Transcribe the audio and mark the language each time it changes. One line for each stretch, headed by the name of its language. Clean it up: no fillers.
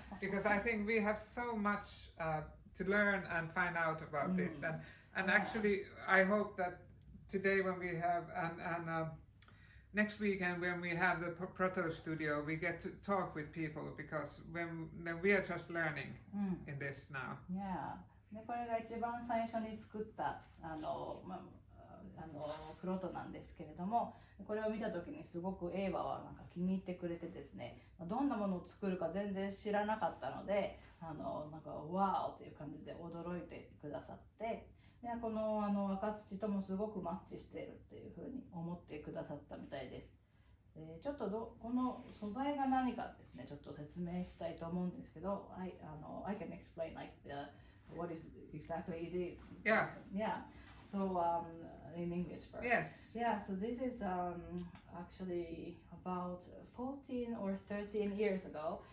English: Because I think we have so much to learn and find out about this. And actually, I hope that today when we have, and next weekend when we have the Proto Studio, we get to talk with people, because when we are just learning in this now. Yeah.
Japanese: でこれが一番最初に作ったプロトなんですけれども、これを見た時にすごくエーバはなんか気に入ってくれてですね、どんなものを作るか全然知らなかったので、なんかワーオっていう感じで驚いてくださって、でこの赤土ともすごくマッチしているっていうふうに思ってくださったみたいです。ちょっとこの素材が何かですね、ちょっと説明したいと思うんですけど、
English: I can explain like what is exactly it is. Yeah. So in English first. Yes. Yeah. So this is actually about 14 or 13 years ago.